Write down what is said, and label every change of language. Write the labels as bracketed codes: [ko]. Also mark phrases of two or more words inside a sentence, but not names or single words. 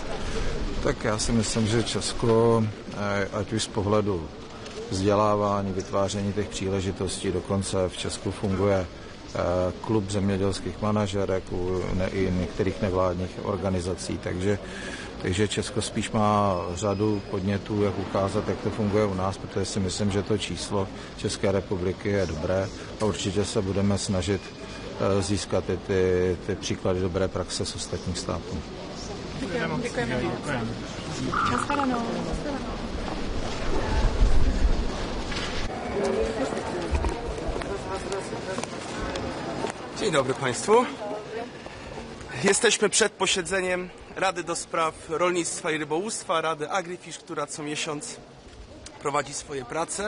[cs] Tak já si myslím, že Česko, ať už z pohledu vzdělávání, vytváření těch příležitostí, dokonce v Česku funguje klub zemědělských manažerek i některých nevládních organizací, takže Česko spíš má řadu podnětů, jak ukázat, jak to funguje u nás, protože si myslím, že to číslo České republiky je dobré a určitě se budeme snažit získat ty příklady dobré praxe z ostatních států. Děkujeme. Naschledanou. [pl] Dzień dobry Państwu. Jesteśmy przed posiedzeniem Rady do Spraw Rolnictwa i Rybołówstwa, Rady AgriFish, która co miesiąc prowadzi swoje prace.